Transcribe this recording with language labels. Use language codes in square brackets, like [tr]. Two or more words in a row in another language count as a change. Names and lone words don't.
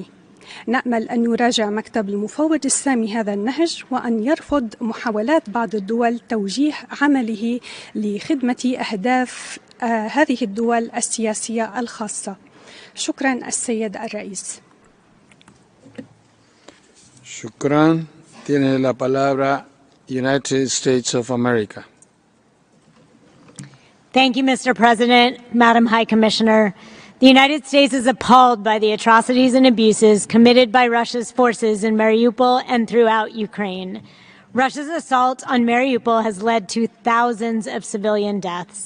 [ar] نأمل أن يراجع مكتب المفوض السامي هذا النهج وأن يرفض محاولات بعض الدول توجيه عمله لخدمة أهداف هذه الدول السياسية الخاصة. شكرا السيد الرئيس. شكرا. [es] Tiene la palabra United States of America. [en] Thank you, Mr. President, Madam High Commissioner. The United States is appalled by the atrocities and abuses committed by Russia's forces in Mariupol and throughout Ukraine. Russia's assault on Mariupol has led to thousands of civilian deaths.